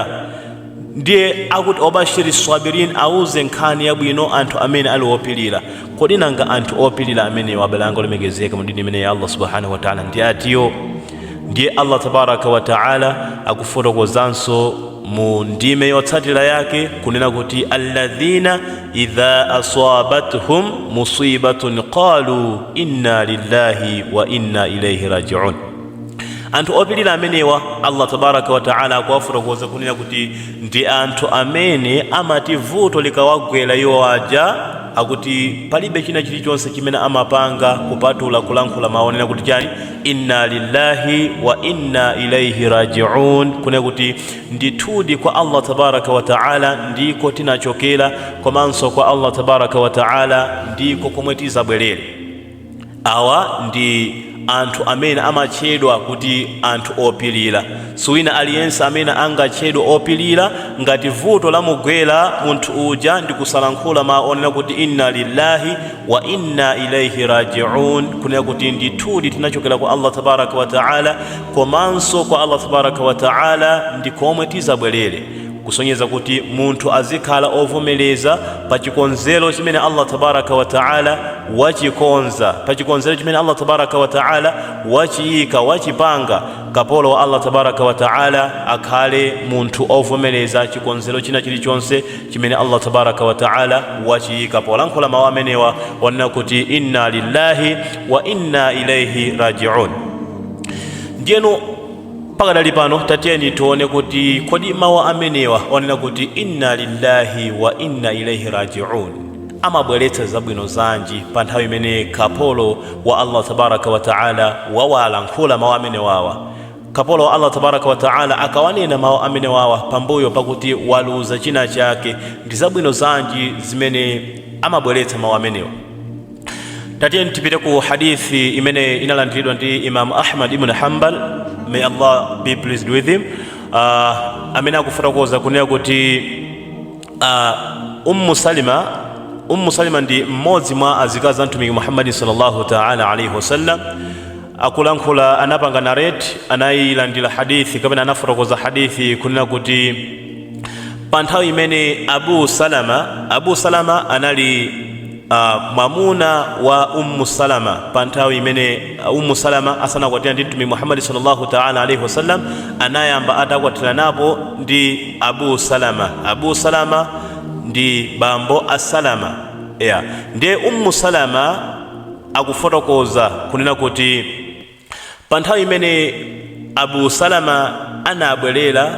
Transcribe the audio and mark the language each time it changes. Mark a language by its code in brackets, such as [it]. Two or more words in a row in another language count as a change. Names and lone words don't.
[ny] Ndiye akuti [ar] وبشر الصابرين, [ny] auze nkhani yabwino anthu amene ali opilira. Kodi nanga anthu opilira amene wabalanga olemegezeka mu dini imene ya Allah [ar] سبحانه وتعالى [ny] ndi atiyo. Ndiye [ar] الله تبارك وتعالى [ny] akufotokozanso mu ndime yotsatira yake kunena kuti [ar] الذين إذا أصابتهم مصيبة قالوا إنا لله وإنا إليه راجعون. [ny] Anthu opilira amenewa [ar] الله تبارك وتعالى [ny] akuwafotokoza kunena kuti ndi anthu amene amati vuto likawagwera iwo aja akuti palibe china chilichonse chimene amapanga kupatula kulankhula maonena kuti chani, [ar] إنا لله وإنا إليه راجعون, [ny] kunena kuti ndithudi kwa [ar] الله تبارك وتعالى [ny] ndiko tinachokera, komanso kwa [ar] الله تبارك وتعالى [ny] ndiko komwe tizabwerere. Awa ndi anthu amene amatchedwa kuti anthu opilira. Suwina aliyense amene angatchedwe opilira ngati vuto lamugwera munthu uja ndi kusalankhula maonena kuti [ar] إنا لله وإنا إليه راجعون, [ny] kunena kuti ndithudi tinachokera kwa [ar] الله تبارك وتعالى, [ny] komanso kwa [ar] الله تبارك وتعالى [ny] ndi komwe tizabwerere. Kusonyeza kuti munthu azikhala ovomereza pa chikonzero chimene [ar] الله تبارك وتعالى [ny] wachikonza, pa chikonzero chimene [ar] الله تبارك وتعالى [ny] wachiyika, wachipanga. Kapolo wa [ar] الله تبارك وتعالى [ny] akhale munthu ovomereza chikonzero china chilichonse chimene [ar] الله تبارك وتعالى [ny] wachiyika. Polankhula mawu amenewa wanena kuti [ar] إنا لله وإنا إليه راجعون. [ny] Ndiyeno pakadali pano tatiyeni tione kuti kodi mawu amenewa wanena kuti [ar] إنا لله وإنا إليه راجعون [ny] amabweretsa zabwino zanji pa nthawi imene kapolo wa [ar] الله تبارك وتعالى [ny] wawalankhula mawu amenewawa. Kapolo wa [ar] الله تبارك وتعالى [ny] akawanena mawu amenewawa pambuyo pakuti waluza china chake, ndi zabwino zanji zimene amabweretsa mawu amenewa. Tatiyeni tipite ku hadithi imene inalandiridwa ndi Imam Ahmad ibn Hanbal, [en] may Allah be pleased with him, [ny] amene akufotokoza kunena kuti Ummu Salima ndi mmodzi mwa azikazi mtumiki Muhammad [ar] صلى الله تعالى عليه وسلم. [ny] Akulankhula anapanga narrate, anayilandira hadithi kapena anafotokoza hadithi kunena kuti pa nthawi imene Abu Salama anali mwamuna wa Ummu Salama, pa nthawi imene Ummu Salama asanakwatira ndi mtumiki Muhammad [ar] صلى الله تعالى عليه وسلم, [ny] anayamba atakwatira napo ndi Abu Salama ndi bambo As-Salama. Ndiye Ummu Salama akufotokoza kunena kuti pa nthawi imene Abu Salama anabwerera